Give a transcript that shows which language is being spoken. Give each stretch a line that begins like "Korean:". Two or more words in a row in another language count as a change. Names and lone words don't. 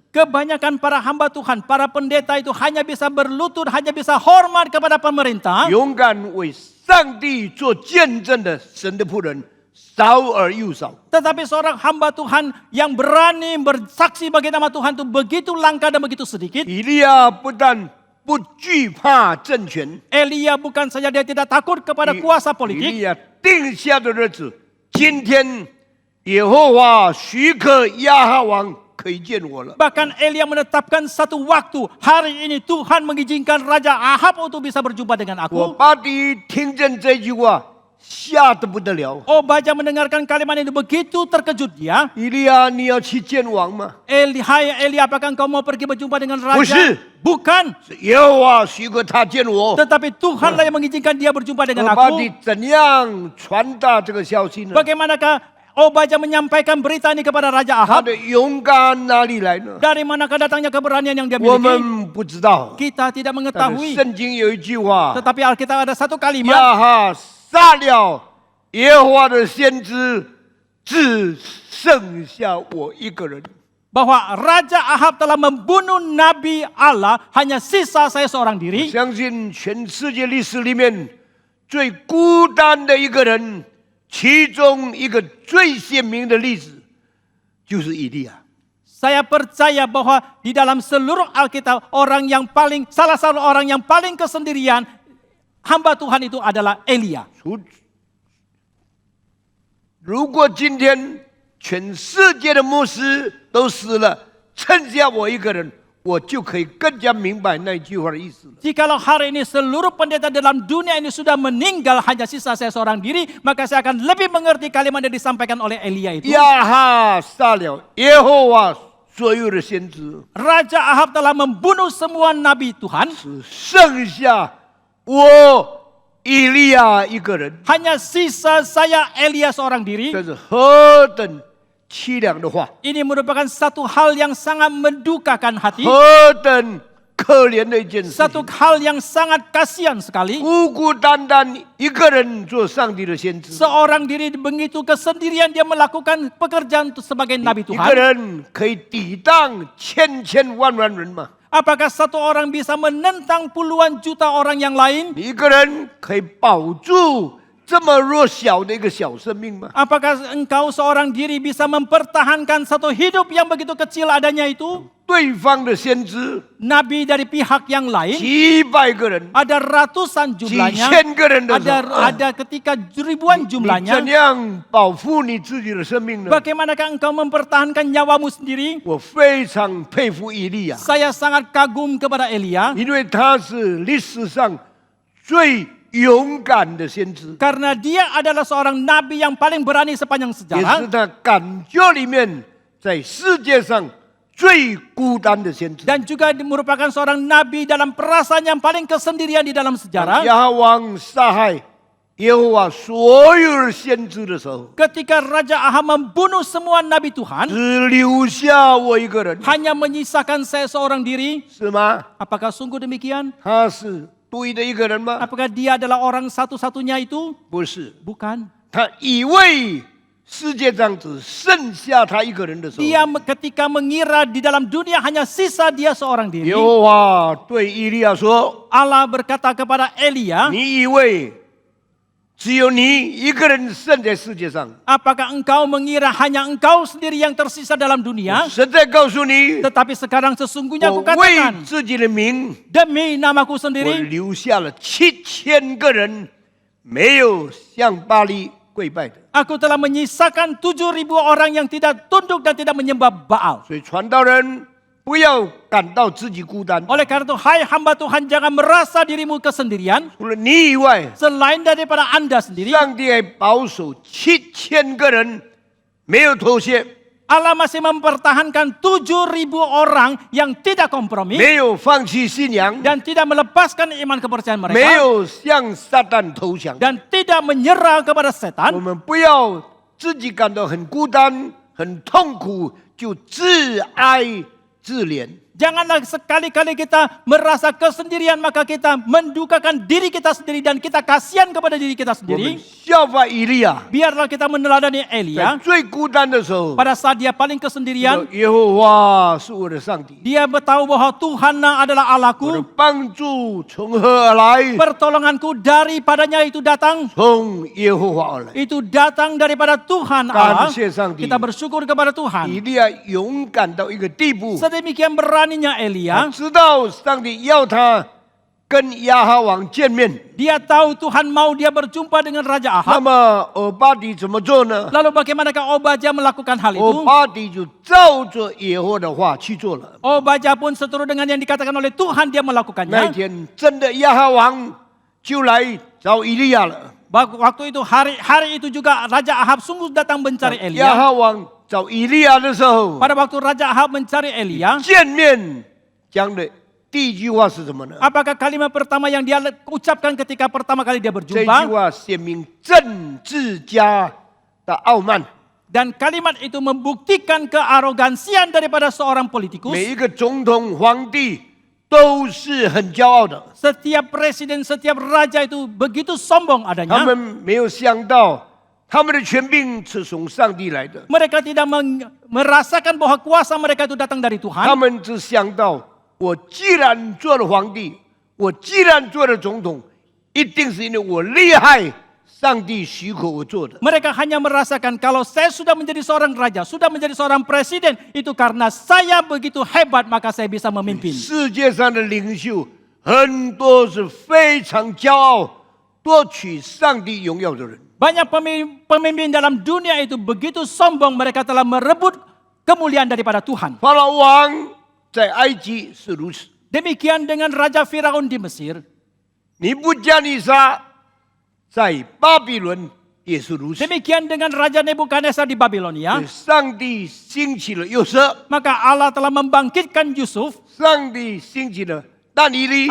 Indonesian: Kebanyakan para hamba Tuhan, para pendeta itu hanya bisa berlutut, hanya bisa hormat kepada pemerintah.
Chinese: 勇敢为上帝做见证的神的仆人少而又少。
Indonesian: Tetapi seorang hamba Tuhan yang berani bersaksi bagi nama Tuhan itu begitu langka dan begitu sedikit.
Chinese: 以利亚不但不惧怕政权，
Indonesian: Elia bukan saja dia tidak takut kepada kuasa
Chinese: 以
Indonesian: politik.
Chinese: 利亚定下的日子，今天耶和华许可亚哈王可以见我了。
Indonesian: Bahkan Elia menetapkan satu waktu. Hari ini Tuhan mengizinkan Raja Ahab untuk bisa berjumpa dengan
Chinese: 我
Indonesian: aku.
Chinese: 巴迪听见这句话，吓得不得了。
Indonesian: Obadya mendengarkan kalimat itu begitu terkejut dia.
Chinese: 以利亚，你要去见王吗？
Indonesian: Hai Elia, apakah engkau mau pergi berjumpa dengan raja? Bukan. Bukan.
Chinese: 是耶和华许可他见我。
Indonesian: Tetapi Tuhanlah yang mengizinkan dia berjumpa dengan
Chinese: 巴迪
Indonesian: aku.
Chinese: 怎样传达这个消息呢？
Indonesian: Bagaimanakah Obadya menyampaikan berita ini kepada Raja
Chinese: 他
Indonesian: Ahab?
Chinese: 的勇敢哪里来呢？
Indonesian: Dari manakah datangnya keberanian yang dia
Chinese: 我
Indonesian: miliki?
Chinese: 们不知道。
Indonesian: Kita tidak
Chinese: 但是
Indonesian: mengetahui.
Chinese: 圣经有一句话：
Indonesian: Tetapi Alkitab ada satu kalimat.
Chinese: 亚哈杀了耶和华的先知，只剩下我一个人。
Indonesian: Bahwa Raja Ahab telah membunuh Nabi Allah, hanya sisa saya seorang diri.
Chinese: 相信全世界历史里面最孤单的一个人，其中一个最鲜明的例子就是以利亚。
Indonesian: Saya percaya bahwa di dalam seluruh Alkitab salah satu orang yang paling kesendirian hamba Tuhan itu adalah Elia.
Chinese: 如果今天全世界的牧师都死了，剩下我一个人，我就可以更加明白那句话的意思了。
Indonesian: Jikalau hari ini seluruh pendeta dalam dunia ini sudah meninggal, hanya sisa saya seorang diri, maka saya akan lebih mengerti kalimat yang disampaikan oleh Elia itu.
Chinese: 亚哈杀了耶和华所有的先知，
Indonesian: Raja Ahab telah membunuh semua nabi Tuhan,
Chinese: 只剩下我以利亚一个人。
Indonesian: hanya sisa saya Elia seorang diri.
Chinese: 这是何等凄凉的话，
Indonesian: Ini merupakan satu hal yang sangat mendukakan hati,
Chinese: 何等可可怜的一件事
Indonesian: Satu
Chinese: 情，
Indonesian: hal yang sangat kasihan sekali.
Chinese: 孤孤单单一个人做上帝的先知，
Indonesian: Seorang diri begitu kesendirian dia melakukan pekerjaan sebagai nabi
Chinese: 一个
Indonesian: Tuhan.
Chinese: 人可以抵挡千千万万人吗？
Indonesian: Apakah satu orang bisa menentang puluhan juta orang yang lain?
Chinese: 你一个人可以保住这么弱小的一个小生命吗？
Indonesian: Apakah engkau seorang diri bisa mempertahankan satu hidup yang begitu kecil adanya itu?
Chinese: 对方的先知
Indonesian: Nabi dari pihak yang lain,
Chinese: 几百个人、
Indonesian: ada ratusan
Chinese: 几
Indonesian: jumlahnya,
Chinese: 千个人的时候，
Indonesian: ada ketika ribuan
Chinese: 你怎
Indonesian: jumlahnya.
Chinese: 样保护你自己的生命呢？
Indonesian: Bagaimanakah engkau mempertahankan nyawamu sendiri?
Chinese: 我非常佩服以利亚，
Indonesian: Saya sangat kagum kepada Elia
Chinese: 因为他是历史上最勇敢的先知，
Indonesian: karena dia adalah seorang nabi yang paling berani sepanjang
Chinese: 也是
Indonesian: sejarah
Chinese: 他感觉里面在世界上最孤单的先知。
Indonesian: dan juga merupakan seorang nabi dalam perasaan yang paling kesendirian di dalam sejarah.
Chinese: 亚哈王杀害耶和华所有的先知的时候，
Indonesian: Ketika Raja Ahab membunuh semua nabi Tuhan,
Chinese: 只留下我一个人，
Indonesian: hanya menyisakan saya seorang diri.
Chinese: 是吗？
Indonesian: Apakah sungguh demikian?
Chinese: 他是对的一个人吗？
Indonesian: Apakah dia adalah orang satu-satunya itu?
Chinese: 不是，
Indonesian: Bukan.
Chinese: 他以为世界上只剩下他一个人的时候，
Indonesian: Dia ketika mengira di dalam dunia hanya sisa dia seorang
Chinese: 耶
Indonesian: diri,
Chinese: 和华对以利亚说
Indonesian: Allah berkata kepada Elia,：“
Chinese: 你以为只有你一个人剩在世界上？
Indonesian: apakah engkau mengira hanya engkau sendiri yang tersisa dalam
Chinese: 我
Indonesian: dunia?
Chinese: 实在告诉你，
Indonesian: Tetapi sekarang sesungguhnya
Chinese: 我
Indonesian: aku
Chinese: 为
Indonesian: katakan,
Chinese: 自己的名，
Indonesian: demi namaku
Chinese: 我
Indonesian: sendiri,
Chinese: 留下了7000个人没有向巴黎跪拜的。
Indonesian: aku telah menyisakan 7.000 orang yang tidak tunduk dan tidak menyembah Baal.
Chinese: 所以传道人不要感到自己孤单，
Indonesian: Oleh karena itu, hai hamba Tuhan, jangan merasa dirimu kesendirian.
Chinese: 除了你以外，
Indonesian: Selain daripada Anda sendiri,
Chinese: 上帝还保守7000个人没有妥协，
Indonesian: Allah masih mempertahankan 7.000 orang yang tidak kompromi
Chinese: 没有放弃信仰，
Indonesian: dan tidak melepaskan iman kepercayaan
Chinese: 没
Indonesian: mereka
Chinese: 有向撒旦投降。
Indonesian: dan tidak menyerah kepada
Chinese: 我
Indonesian: setan.
Chinese: 们不要自己感到很孤单、很痛苦，就自哀自怜。
Indonesian: Janganlah sekali-kali kita merasa kesendirian maka kita mendukakan diri kita sendiri dan kita kasihan kepada diri kita
Chinese: 我们
Indonesian: sendiri.
Chinese: 效法以利亚，
Indonesian: Biarlah kita meneladani
Chinese: 在
Indonesian: Elia
Chinese: 最孤单的时候，
Indonesian: pada saat dia paling kesendirian.
Chinese: 耶和华是我的上帝，
Indonesian: Dia bertahu bahwa Tuhan adalah
Chinese: 我的
Indonesian: Allahku.
Chinese: 帮助从何而来？
Indonesian: Pertolonganku daripadanya itu datang.
Chinese: 从耶和华而来。
Indonesian: Itu datang daripada Tuhan Allah.
Chinese: 感谢上帝
Indonesian: Kita bersyukur kepada Tuhan.
Chinese: 以利亚勇敢到一个地步，
Indonesian: Sedemikian beraninya
Chinese: 他
Indonesian: Elia.
Chinese: 知道上帝要他跟亚哈王见面。
Indonesian: Dia tahu Tuhan mau dia berjumpa dengan Raja
Chinese: 那
Indonesian: Ahab.
Chinese: 么俄巴底怎么做呢？
Indonesian: Lalu bagaimanakah Obadya melakukan hal
Chinese: 俄
Indonesian: itu?
Chinese: 巴底就照着耶和华的话去做了。
Indonesian: Obadya pun seturut dengan yang dikatakan oleh Tuhan dia
Chinese: 那一
Indonesian: melakukannya.
Chinese: 天，真的亚哈王就来找以利亚了。
Indonesian: Waktu itu hari itu juga Raja Ahab sungguh datang mencari
Chinese: 亚
Indonesian: Elia.
Chinese: 哈王找以利亚的时候，
Indonesian: Pada waktu Raja Ahab mencari Elia,
Chinese: 见面讲的第一句话是什么呢？
Indonesian: apakah kalimat pertama yang dia ucapkan ketika pertama kali dia
Chinese: 这句
Indonesian: berjumpa?
Chinese: 话显明政治家的傲慢。
Indonesian: Dan kalimat itu membuktikan kearogansian daripada seorang politikus.
Chinese: 每一个总统、皇帝都是很骄傲的，
Indonesian: Setiap presiden, setiap raja itu begitu sombong
Chinese: 他
Indonesian: adanya.
Chinese: 们没有想到他们的权柄是从上帝来的，
Indonesian: Mereka tidak merasakan bahwa kuasa mereka itu datang dari
Chinese: 他
Indonesian: Tuhan.
Chinese: 们只想到我既然做了皇帝，我既然做了总统，一定是因为我厉害，上帝许可我做的。
Indonesian: Mereka hanya merasakan kalau saya sudah menjadi seorang raja, sudah menjadi seorang presiden, itu karena saya begitu hebat maka saya bisa memimpin.
Chinese: 世界上的领袖很多是非常骄傲、夺取上帝荣耀的人。
Indonesian: Banyak pemimpin dalam dunia itu begitu sombong mereka telah merebut kemuliaan daripada Tuhan.
Chinese: 法老王在埃及是如此，
Indonesian: Demikian dengan Raja Firaun di Mesir.
Chinese: 尼布加尼撒在巴比伦也是如此。
Indonesian: Demikian dengan Raja Nebukadnezar di Babilonia.
Chinese: 上帝兴起了约瑟，
Indonesian: Maka Allah telah membangkitkan Yusuf.
Chinese: 上帝兴起了但以理，